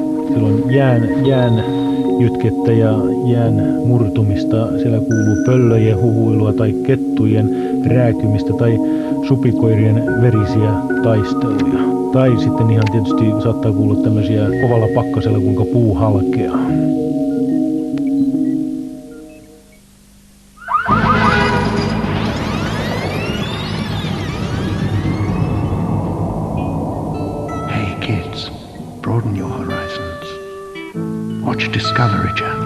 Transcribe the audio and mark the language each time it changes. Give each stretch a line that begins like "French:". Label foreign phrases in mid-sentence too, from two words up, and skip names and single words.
Finnish: Silloin jään jytkettä ja jään murtumista. Siellä kuuluu pöllöjen huhuilua tai kettujen rääkymistä tai supikoirien verisiä taisteluja. Tai sitten ihan tietysti saattaa kuulla tämmöisiä kovalla pakkasella, kuinka puu halkeaa.
English: Hey kids, broaden your horizons. Watch Discovery Channel.